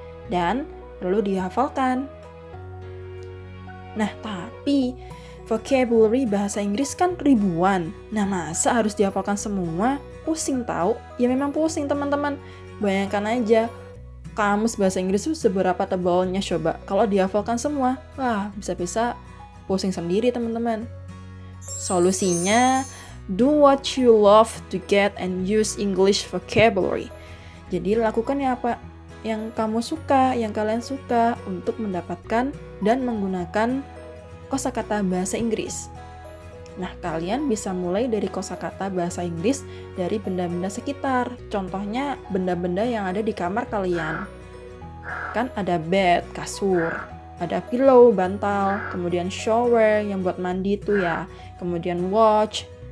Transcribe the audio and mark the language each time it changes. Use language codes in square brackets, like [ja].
[id] Dan perlu dihafalkan. Nah, tapi vocabulary bahasa Inggris kan ribuan. Nah, masa harus dihafalkan semua? Pusing tahu? Ya memang pusing teman-teman. Bayangkan aja, kamus bahasa Inggris itu seberapa tebalnya coba. Kalau dihafalkan semua, wah bisa-bisa pusing sendiri teman-teman. Solusinya, [en] do what you love to get and use English vocabulary. [id] Jadi lakukan apa yang kamu suka, yang kalian suka untuk mendapatkan dan menggunakan kosakata bahasa Inggris. Nah, kalian bisa mulai dari kosakata bahasa Inggris dari benda-benda sekitar. Contohnya benda-benda yang ada di kamar kalian. Kan ada bed, kasur, ada pillow, bantal, kemudian shower yang buat mandi tuh ya, kemudian watch.